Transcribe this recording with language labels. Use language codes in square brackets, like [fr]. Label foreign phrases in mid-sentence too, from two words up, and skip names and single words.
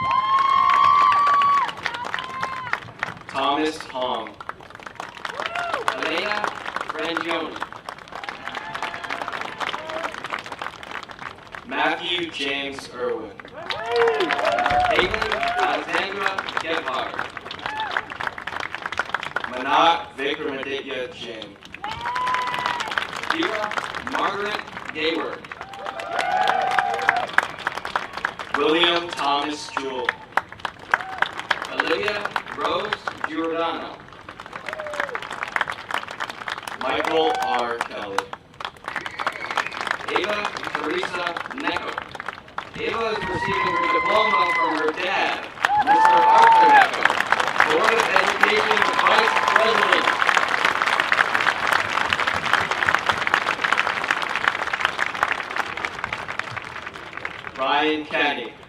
[en] Thomas Hong. Elena Frangioni. Matthew James Irwin. Caitlin Alexandra Gebhardt. Manat Vikramaditya Jain. Kira Margaret Gayward. William Thomas Jewell. Olivia Rose Giordano. Michael R. Kelly. Ava Teresa Necco. Ava is receiving her diploma from her dad, Mr. Arthur Necco, Board of Education Vice President. Brian Kenny.